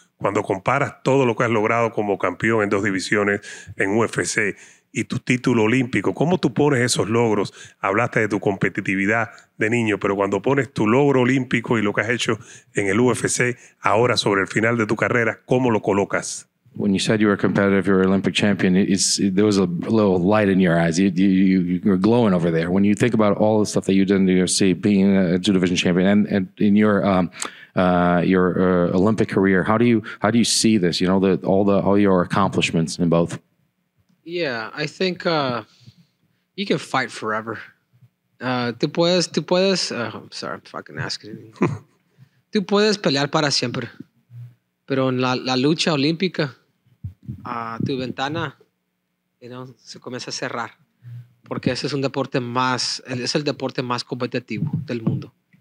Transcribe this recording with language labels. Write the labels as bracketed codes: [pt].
[es] Cuando comparas todo lo que has logrado como campeón en 2 divisiones en UFC y tu título olímpico, ¿cómo tú pones esos logros? Hablaste de tu competitividad de niño, pero cuando pones tu logro olímpico y lo que has hecho en el UFC, ahora sobre el final de tu carrera, ¿cómo lo colocas? [en] When you said you were competitive, you were Olympic champion, there was a little light in your eyes. You were glowing over there. When you think about all the stuff that you did in the UFC, being a 2 division champion, and in your Olympic career, how do you see this? You know, all your accomplishments in both. Yeah, I think you can fight forever. [es] Tú puedes. [en] I'm sorry, I'm fucking asking. [es] Tú puedes pelear para siempre, pero en la lucha olímpica, tu ventana, se comienza a cerrar, porque ese es el deporte más competitivo del mundo.